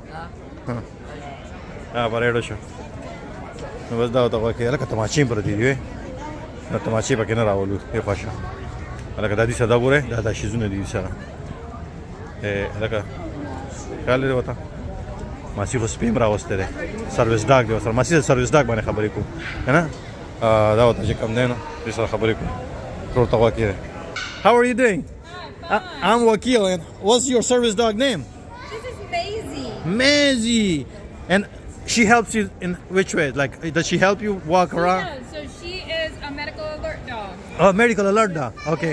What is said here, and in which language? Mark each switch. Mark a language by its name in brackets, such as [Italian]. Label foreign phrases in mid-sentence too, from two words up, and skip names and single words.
[Pashto] پریډو شو نو بس دا ورته غوږ کې هلکه تماچې پرتې دي نو تماچې پکې نه راولو ښې خوښه هلکه دا دي سره دا ګورئ دا شیزونه دي سره هلکه خیال لري ورته ماسي خو سپیم راوستی دی [English] service dog [Pashto] دی ورسره ماسي د [English] service dog [Pashto] باندې خبرې کوو که نه دا ورته چې کم دی نو دې سره خبرې کوو ټول ورته غوږ کې دی [English] How are you doing? I'm Wakil and what's your service dog name? This is Maisie. Maisie. And she helps you in which way? Like, does she help you walk around? Yeah, so she is a medical alert dog. Oh, medical alert dog. Okay.